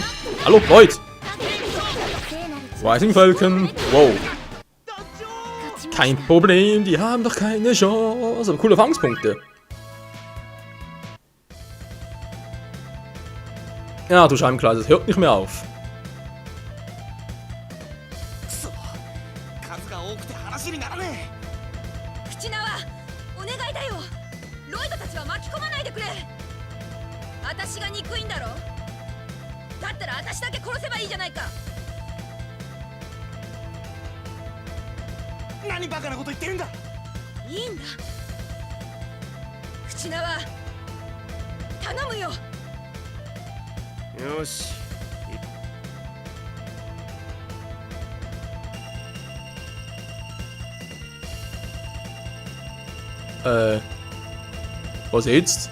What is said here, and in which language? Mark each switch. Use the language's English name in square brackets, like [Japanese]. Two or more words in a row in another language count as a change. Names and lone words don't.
[German] Hallo, Leute! Rising Falcon! Wow! Kein Problem, die haben doch keine Chance. Aber coole Fangspunkte. Ja, du Scheibenkleister, das hört nicht mehr auf. [Japanese] くそ数が多くて話にならね口縄お願いだよ。ロイドたちは巻き込まないでくれ。私が憎いんだろ。だったら私だけ殺せばいいじゃないか。え何バカなこと言ってるんだいいんだ。口縄頼むよ。よし。 [German] Was jetzt?